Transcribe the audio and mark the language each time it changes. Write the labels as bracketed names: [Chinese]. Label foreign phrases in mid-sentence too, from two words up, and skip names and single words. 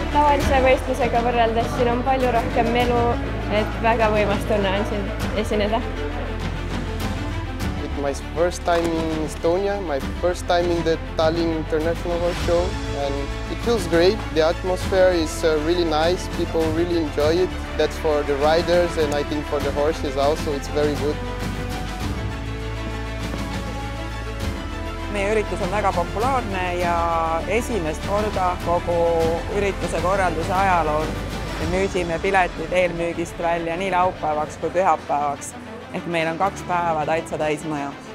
[Estonian] tavalise võistlusega võrreldes siin on palju rohkem melu, et väga võimas tunne on siin esineda. [English] My first time in Estonia, my first time in the Tallinn International Horse Show, and it feels great. The atmosphere is really nice, people really enjoy it. That's for the riders and I think for the horses also, it's very good. [Estonian] Meie üritus on väga populaarne ja esimest korda kogu ürituse korralduse ajalool müüsime piletid eelmüügist välja nii laupäevaks kui pühapäevaks. Ehk meil on 2 päeva täitsa täismaja.